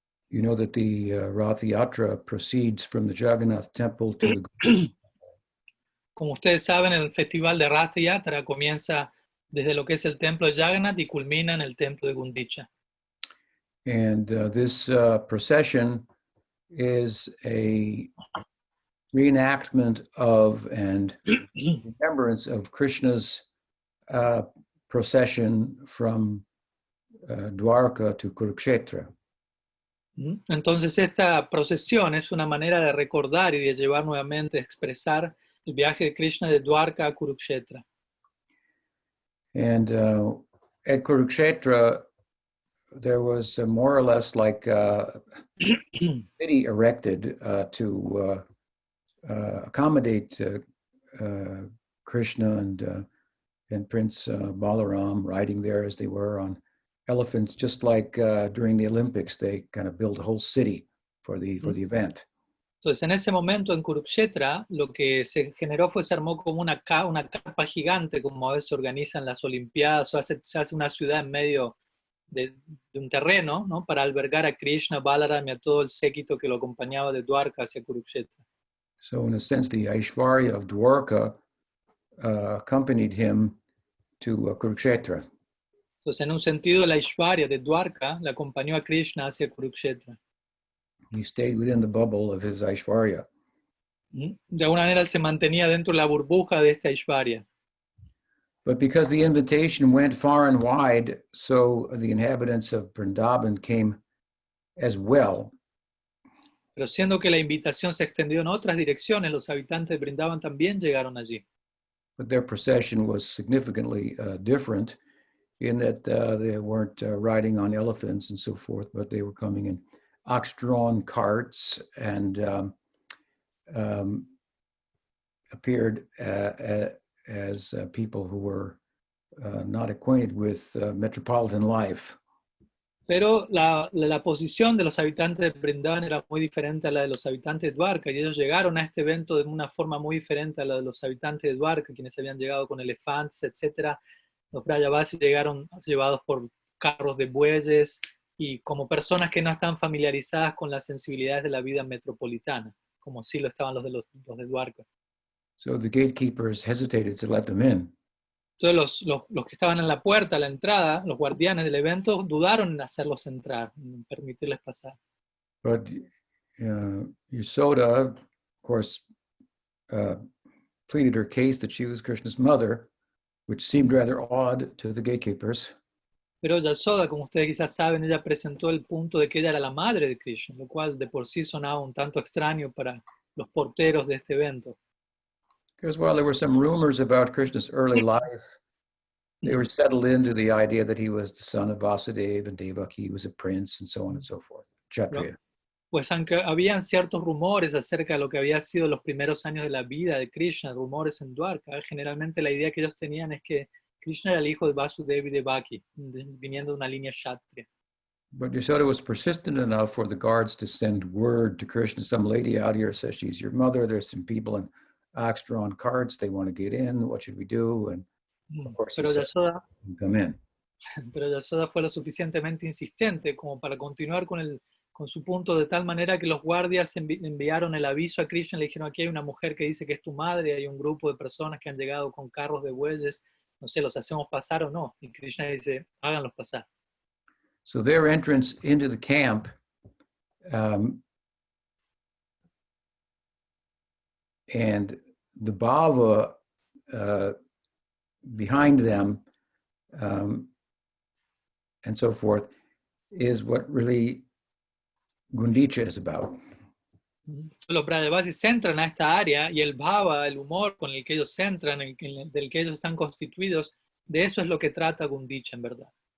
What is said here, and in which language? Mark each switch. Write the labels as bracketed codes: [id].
[en] You know that the Rath Yatra proceeds from the Jagannath temple to the [es] Como ustedes saben, el festival de Rath Yatra comienza desde lo que es el templo de Jagannath y culmina en el templo de Gundicha. [en] And this procession is a reenactment of and remembrance of Krishna's procession from Dwarka to Kurukshetra. [es] Entonces esta procesión es una manera de recordar y de llevar nuevamente, de expresar el viaje de Krishna de Dwarka a Kurukshetra. [en] And at Kurukshetra, there was more or less like a city erected to accommodate Krishna and Prince Balaram riding there as they were on elephants, just like during the Olympics, they kind of built a whole city for the event. [es] Entonces, en ese momento en Kurukshetra, lo que se generó se armó como una carpa gigante, como a veces se organizan las Olimpiadas, o se hace una ciudad en medio de un terreno, ¿no? Para albergar a Krishna, Balaram y a todo el séquito que lo acompañaba de Dwarka hacia Kurukshetra. [en] So in a sense, the Aishvarya of Dwarka accompanied him to Kurukshetra. [es] Entonces, en un sentido, la Aishvarya de Dwarka le acompañó a Krishna hacia Kurukshetra. [en] He stayed within the bubble of his Aishvarya. [es] De alguna manera, él se mantenía dentro de la burbuja de esta Aishvarya. [en] But because the invitation went far and wide, so the inhabitants of Vrindavan came as well. [es] Pero siendo que la invitación se extendió en otras direcciones, los habitantes de Brindavan también llegaron allí. [en] But their procession was significantly different in that they weren't riding on elephants and so forth, but they were coming in ox-drawn carts and appeared as people who were not acquainted with metropolitan life. [es] Pero la posición de los habitantes de Brindavan era muy diferente a la de los habitantes de Dwarka, y ellos llegaron a este evento de una forma muy diferente a la de los habitantes de Dwarka, quienes habían llegado con elefantes, etc. Los Brajavasis llegaron llevados por carros de bueyes y como personas que no están familiarizadas con las sensibilidades de la vida metropolitana, como sí lo estaban los de Dwarka. [en] So the gatekeepers hesitated to let them in. [es] Entonces los que estaban en la puerta, a la entrada, los guardianes del evento, dudaron en hacerlos entrar, en permitirles pasar. [en] But Yasoda, of course, pleaded her case that she was Krishna's mother, which seemed rather odd to the gatekeepers. [es] Pero Yasoda, como ustedes quizás saben, ella presentó el punto de que ella era la madre de Krishna, lo cual de por sí sonaba un tanto extraño para los porteros de este evento. [en] Because while there were some rumors about Krishna's early life, they were settled into the idea that he was the son of Vasudeva and Devaki, he was a prince, and so on and so forth, Kshatriya. [es] Pues aunque habían ciertos rumores acerca de lo que había sido los primeros años de la vida de Krishna, rumores en Dwarka, generalmente la idea que ellos tenían es que Krishna era el hijo de Vasudeva y Devaki, viniendo de una línea Kshatriya. [en] But Yasoda was persistent enough for the guards to send word to Krishna. Some lady out here says she's your mother. There's some people in ox-drawn carts. They want to get in. What should we do? And of course, [es] Pero Yasoda, [en] come in. [es] pero Yasoda fue lo suficientemente insistente como para continuar con su punto, de tal manera que los guardias enviaron el aviso a Krishna, le dijeron: aquí hay una mujer que dice que es tu madre, hay un grupo de personas que han llegado con carros de bueyes, no sé, ¿los hacemos pasar o no? Y Krishna dice: háganlos pasar. [en] So their entrance into the camp and the bhava behind them, and so forth, is what really Gundica is about. [es] Los Brajavasis se centran a esta área y el bhava, el humor con el que ellos se centran, del que ellos están constituidos, de eso es lo que trata Gundicha en verdad.